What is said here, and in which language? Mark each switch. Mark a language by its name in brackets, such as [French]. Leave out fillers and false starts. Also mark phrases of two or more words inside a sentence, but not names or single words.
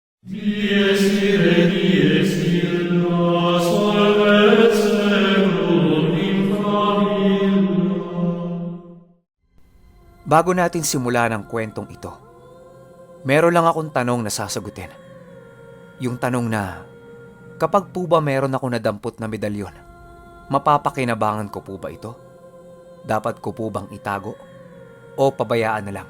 [Latin] Dies ire, dies illa, solvet seculum in famiglia. [Filipino] Bago natin simulan ang kwentong ito, meron lang akong tanong na sasagutin. Yung tanong na, kapag po ba meron ako nadampot na medalyon, mapapakinabangan ko po ba ito? Dapat ko po bang itago? O pabayaan na lang?